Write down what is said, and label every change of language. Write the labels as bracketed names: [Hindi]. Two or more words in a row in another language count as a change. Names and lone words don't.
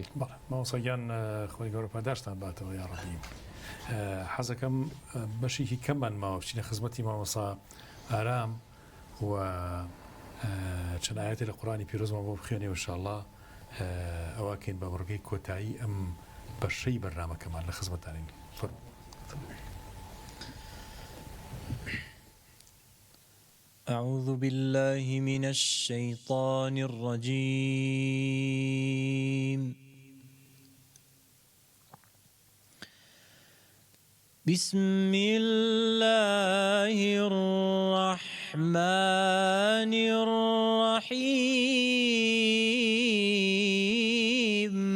[Central Kurdish] مامۆستاگیان خۆی گەورە پاداشتان باتەوە یا ڕەحیم حەزەکەم بەشێکی کەممان ماوە بچینە خزمەتی مامۆستا ئارام و چەند ئاەتی لە قورآنی پیرۆزمان بۆ بخوێنێ ئینشاءالله ئەوەکەین بە بڕگەی کۆتایی ئەم بەشەی بەرنامەکەمان لە خزمەتانین [Arabic] أعوذ بالله من الشيطان الرجيم بسم الله الرحمن الرحيم